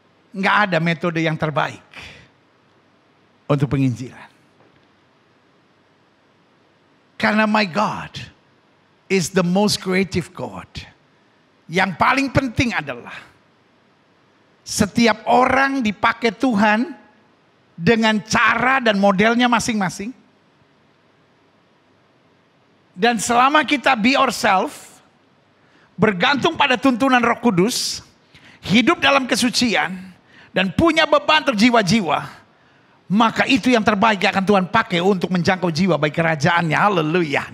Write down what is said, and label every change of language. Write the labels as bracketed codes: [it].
[id] Nggak ada metode yang terbaik untuk penginjilan. Karena [en] my God is the most creative God. [id] Yang paling penting adalah setiap orang dipakai Tuhan dengan cara dan modelnya masing-masing. Dan selama kita [en] be ourselves, [id] bergantung pada tuntunan Roh Kudus, hidup dalam kesucian, dan punya beban terjiwa-jiwa, maka itu yang terbaik akan Tuhan pakai untuk menjangkau jiwa bagi kerajaannya. Haleluya.